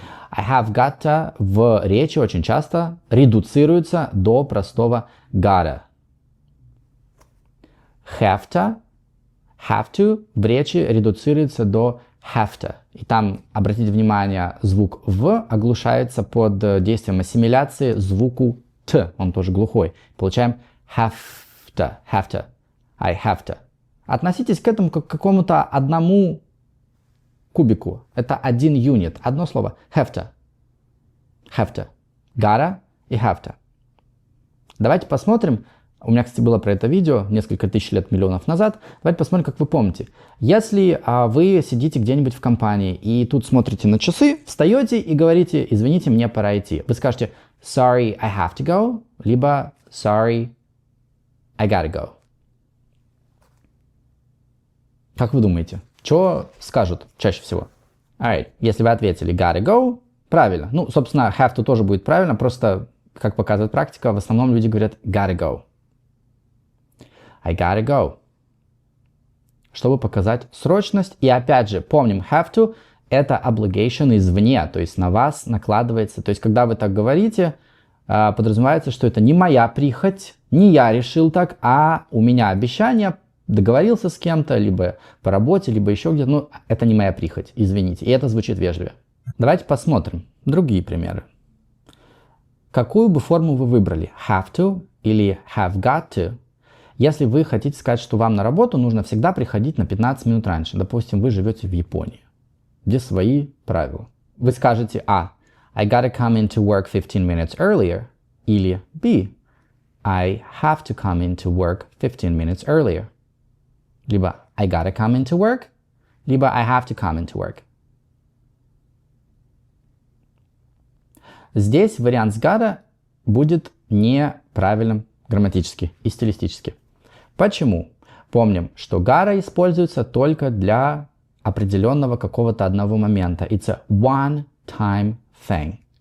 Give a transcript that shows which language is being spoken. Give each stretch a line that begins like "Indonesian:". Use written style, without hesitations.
English: I have got to
Russian: в речи очень часто редуцируется до простого gotta. Have to в речи редуцируется до have to. И там, обратите внимание, звук в оглушается под действием ассимиляции звуку т. Он тоже глухой. Получаем have to.
English: I have to.
Russian: Относитесь к этому как к какому-то одному кубику. Это один юнит. Одно слово. Have to. Gotta и have to. Давайте посмотрим. У меня, кстати, было про это видео несколько тысяч лет, миллионов назад. Давайте посмотрим, как вы помните. Если вы сидите где-нибудь в компании и тут смотрите на часы, встаете и говорите, извините, мне пора идти. Вы скажете
English: sorry, I have to go,
Russian: либо
English: sorry, I gotta go.
Russian: Как вы думаете, что скажут чаще всего?
English: Alright,
Russian: если вы ответили
English: gotta go,
Russian: правильно. Ну, собственно, have to тоже будет правильно, просто, как показывает практика, в основном люди говорят gotta go.
English: I gotta go.
Russian: Чтобы показать срочность. И опять же, помним, have to это obligation извне, то есть на вас накладывается. То есть, когда вы так говорите, подразумевается, что это не моя прихоть, не я решил так, а у меня обещание, договорился с кем-то, либо по работе, либо еще где-то. Ну, это не моя прихоть, извините. И это звучит вежливо. Давайте посмотрим другие примеры. Какую бы форму вы выбрали? Have to или have got to? Если вы хотите сказать, что вам на работу нужно всегда приходить на 15 минут раньше. Допустим, вы живете в Японии, где свои правила. Вы скажете
English: I gotta come into work 15 minutes earlier.
Russian: Или B.
English: I have to come into work 15 minutes earlier.
Russian: Либо
English: I gotta come into work,
Russian: либо
English: I have to come into work.
Russian: здесь вариант с gotta будет неправильным грамматически и стилистически. Почему? Помним, что gotta используется только для определенного какого-то одного момента.
English: It's a one-time thing.